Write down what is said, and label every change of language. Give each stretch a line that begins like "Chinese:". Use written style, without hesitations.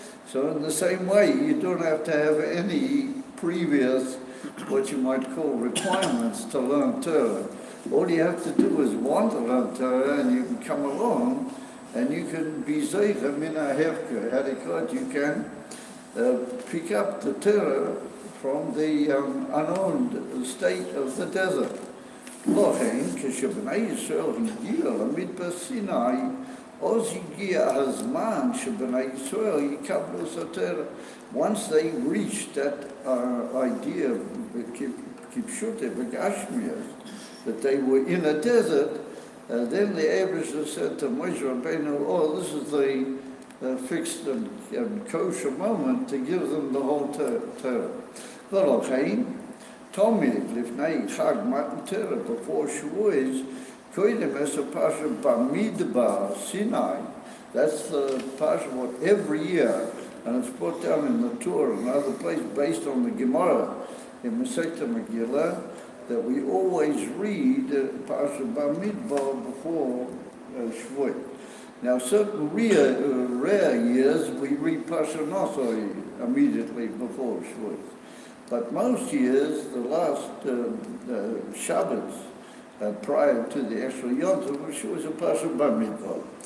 English: So in the same way, you don't have to have any previous, what you might call, requirements to learn Torah. All you have to do is want to learn Torah, and you can come along, and you can be zeicha min ha'hefker. You can pick up the Torah from the unowned state of the desert.
Hebrew: לכן, כשבני ישראל הגיע למדבר סיני, אז הגיע הזמן שבני ישראל יקבלו את התורה.
English: Once they reached that idea of kipshute begashmias, that they were in a desert, then the Abishah said to Moshe Rabbeinu, this is the fixed and kosher moment to give them the whole Torah.
Hebrew: ולכן, תמיד לפני חג מתן תורה,
English: before Shavuos,
Hebrew: קודם יש הפרשה במדבר, Sinai.
English: That's the parsha what every year, and it's brought down in the Torah and other places based on the Gemara in Masechta Megillah, that we always read parsha Bamidbar before Shavuot. Now, certain rare years we read parsha Nosoi immediately before Shavuot, but most years the last Shabbos prior to the actual Yom Tov, which was a parsha Bamidbar.